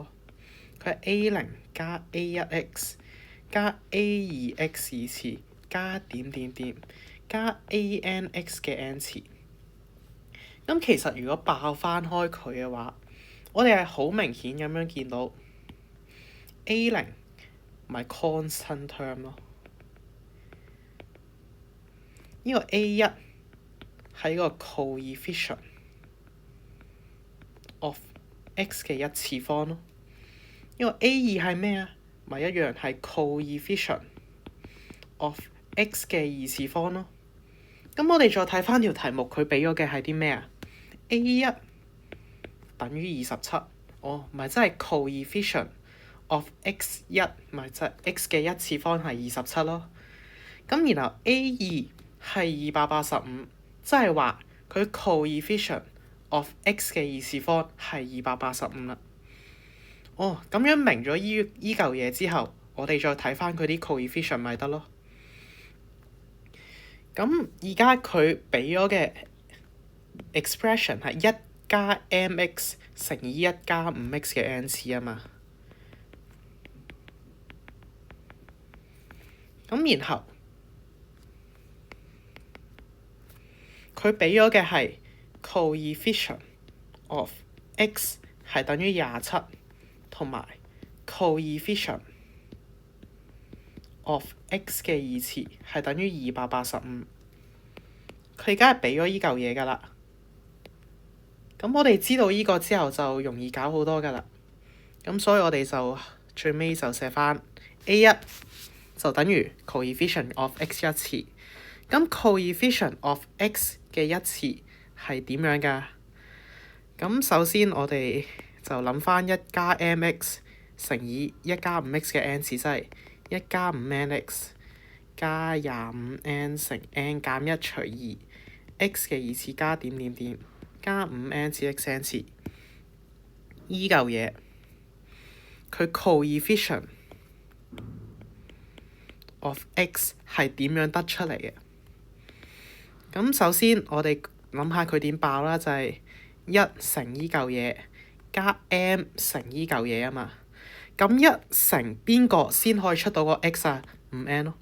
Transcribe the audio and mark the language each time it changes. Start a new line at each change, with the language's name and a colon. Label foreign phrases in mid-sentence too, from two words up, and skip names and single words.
Cantonese: 佢係 A0 加 A1x 加 A2x 二次加點點點加 ANX 嘅 n 次。咁其實如果爆翻開佢嘅話，我哋係好明顯咁樣見到 A0 咪
English: constant term
Cantonese: 咯。呢個 A1係個
English: coefficient of x
Cantonese: 嘅一次方咯。呢個 A2係咩啊？咪一樣係
English: coefficient of x
Cantonese: 嘅二次方咯。咁我哋再睇翻條題目，佢俾咗嘅係啲咩啊？A1等於27，咪即係
English: coefficient of x1，
Cantonese: 咪即係 x 嘅一次方係27咯。咁然後 A2係285，即係話佢
English: coefficient of x
Cantonese: 嘅二次方係285啦。咁樣明咗依嚿嘢之後，我哋再睇翻佢啲 coefficient 咪得咯。咁而家佢俾咗嘅 expression 係1加 mx 乘以1加 5x 嘅 n 次啊嘛。咁然後佢俾咗嘅係
English: coefficient of x
Cantonese: 係等於27，同埋
English: coefficient of x
Cantonese: 嘅二次係等於285。佢而家係俾咗依嚿嘢㗎啦。咁我哋知道依個之後就容易搞好多㗎啦。咁所以我哋就最尾就寫翻 A1 就等於
English: coefficient of x
Cantonese: 一次。咁
English: coefficient of x
Cantonese: 嘅一次係點樣㗎？咁首先我哋就諗翻1加 mx 乘以1加 5x 嘅 n 次，即係1加 5nx 加 25n 乘 n 減1除 2x 嘅二次加點點點加 5n 次 x n 次。依嚿嘢佢
English: coefficient of x
Cantonese: 係點樣得出嚟嘅？咁首先我哋諗下佢點爆啦，就係1乘依嚿嘢加 m 乘依嚿嘢啊嘛。咁1乘邊個先可以出到個 x 啊？5n 咯。